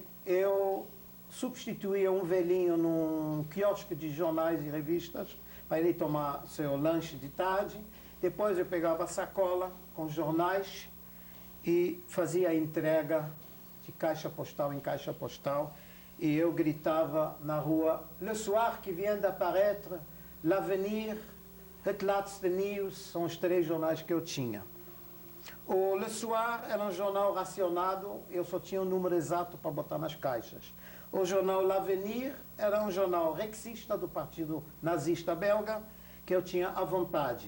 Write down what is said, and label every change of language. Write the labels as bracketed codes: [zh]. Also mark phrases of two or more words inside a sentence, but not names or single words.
[pt] Eu substituía um velhinho num quiosque de jornais e revistas para ele tomar seu lanche de tarde. Depois eu pegava a sacola com jornais e fazia a entrega de caixa postal em caixa postal. E eu gritava na rua: [fr] Le soir qui vient d'apparaître, l'avenir, [pt] Relatos de News, são os 3 jornais que eu tinha. O Le Soir era um jornal racionado, eu só tinha o número exato para botar nas caixas. O jornal L'Avenir era um jornal rexista do Partido Nazista Belga, que eu tinha à vontade.